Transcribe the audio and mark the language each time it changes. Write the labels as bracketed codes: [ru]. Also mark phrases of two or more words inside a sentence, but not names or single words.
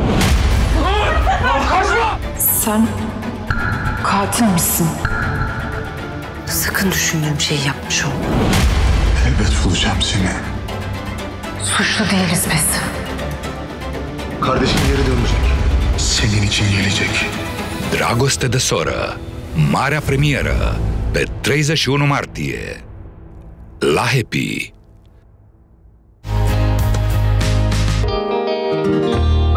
[tr] Sen katil misin? Sakın düşündüğüm şeyi yapmış olma. Elbet bulacağım seni. Suçlu değiliz biz. Kardeşin geri dönecek. Senin için gelecek. [ro] Dragoste de soră, marea premieră, pe 31 martie, la Happy.